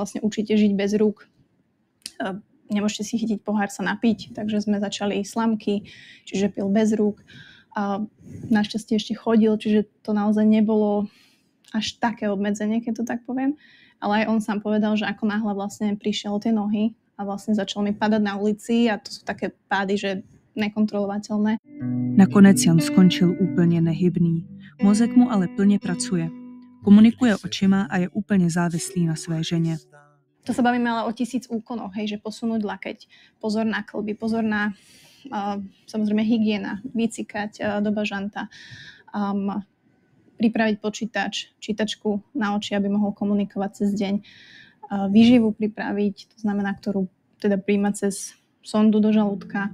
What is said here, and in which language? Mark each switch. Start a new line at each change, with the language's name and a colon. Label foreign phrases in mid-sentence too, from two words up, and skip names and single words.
Slovak: vlastne učíte žiť bez rúk, nemôžete si chytiť pohár sa napiť, takže sme začali slamky, čiže pil bez rúk a našťastie ešte chodil, čiže to naozaj nebolo až také obmedzenie, keď to tak poviem, ale aj on sám povedal, že ako náhle vlastne prišiel o tie nohy a vlastne začal mi padať na ulici a to sú také pády, že nekontrolovateľné.
Czech: Nakonec Jan skončil úplně nehybný. Mozek mu ale plně pracuje. Komunikuje očima a je úplně závislý na své ženě.
Slovak: To sa bavíme ale o 1000 úkonoch, hej, že posunúť lakeť, pozor na kĺby, pozor na samozrejme hygiena, vycikať do bažanta, pripraviť počítač, čítačku na oči, aby mohol komunikovať cez deň, výživu pripraviť, to znamená, ktorú teda príjmať cez sondu do žalúdka.